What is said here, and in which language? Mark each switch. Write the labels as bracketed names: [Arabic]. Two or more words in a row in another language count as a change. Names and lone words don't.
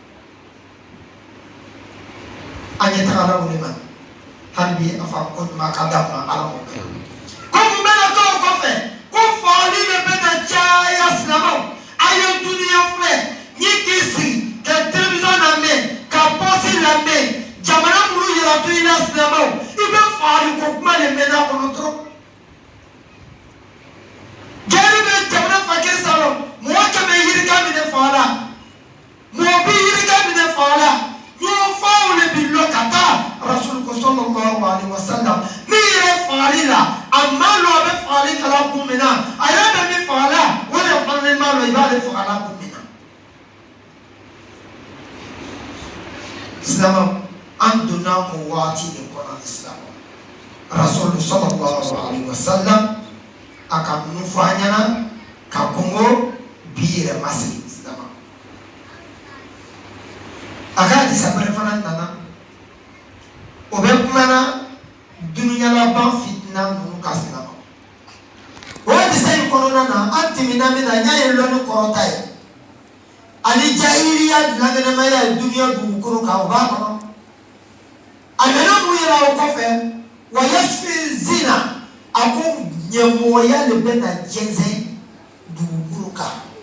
[Bambara] a ɲɛ tagala wuli ma hali bi a fa ko ɲuman ka da ma ala m'o kɛ ko mun bɛna kɛ o kɔfɛ ko fagali de bɛna caya silamɛw a ye duniya filɛ n'i k'i sigi ka television lamɛn ka pɔsi lamɛn jamana minnu yira to i la silamɛw i bɛ fagali ko kuma de mɛn a kɔnɔ dɔrɔn gɛri bɛ jamana fakɛ salɔ mɔgɔ kɛmɛ yirika minɛ faga la mɔgɔ bi yirika minɛ faga la ɲɔgɔn faw de bi lɔ ka taa rasulu ko [Arabic] صلى الله عليه وسلم [Bambara] min yɛrɛ fagali la a ma lɔ a bɛ fagali kala kun min na a yɛrɛ bɛ min faga la o de fana ma lɔ i b'ale fagala kun min na silamɛw an donna o waati de kɔnɔ silamɛw rasulu [Arabic] صلى الله عليه وسلم [Bambara] a ka ninnu fɔ an ɲɛna ka kɔngɔ bi yɛrɛ ma se silamɛw a ka hadisa wɛrɛ fana nana o bɛ kumana duniyalaban fitina ninnu ka silamɛw o hadisa in kɔnɔna na an tɛmɛna min na n y'a ye lɔnni kɔrɔta ye ani jahiliya dilanŋɛnɛmaya ye duniya dugukolo kan o b'a kɔnɔ a nana mun yira o kɔfɛ wa yasfi zina a ko ɲɛmɔgɔya de bɛna jɛnsɛn dugukolo kan